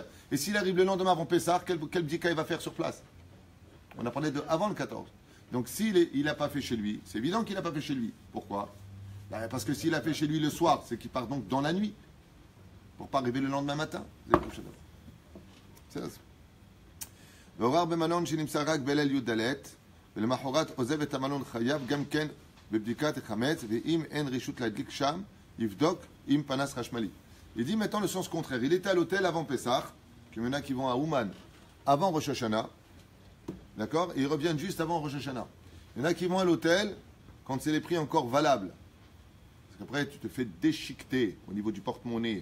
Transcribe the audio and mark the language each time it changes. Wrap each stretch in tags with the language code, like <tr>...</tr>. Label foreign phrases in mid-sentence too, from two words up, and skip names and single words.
<fr>Et s'il arrive le lendemain avant Pessah, quel bdika il va faire sur place? On a parlé de avant le 14. Donc s'il n'a pas fait chez lui, c'est évident qu'il n'a pas fait chez lui. Pourquoi? Parce que s'il a fait chez lui le soir, c'est qu'il part donc dans la nuit. Pour ne pas arriver le lendemain matin. C'est ça.</fr> <he>והורר במלון שנמסר רק בליל י"ד ולמחרת עוזב את המלון חייב גם כן בבדיקת החמץ ואם אין רשות להדליק שם יבדוק עם פנס חשמלי.</he> <fr>Il dit maintenant le sens contraire. Il était à l'hôtel avant Pessah, qu'il y en a qui vont à Ouman avant Rosh Hashanah, d'accord, et ils reviennent juste avant Rosh Hashanah. Il y en a qui vont à l'hôtel quand c'est les prix encore valables. Parce qu'après tu te fais déchiqueter au niveau du porte-monnaie.</fr>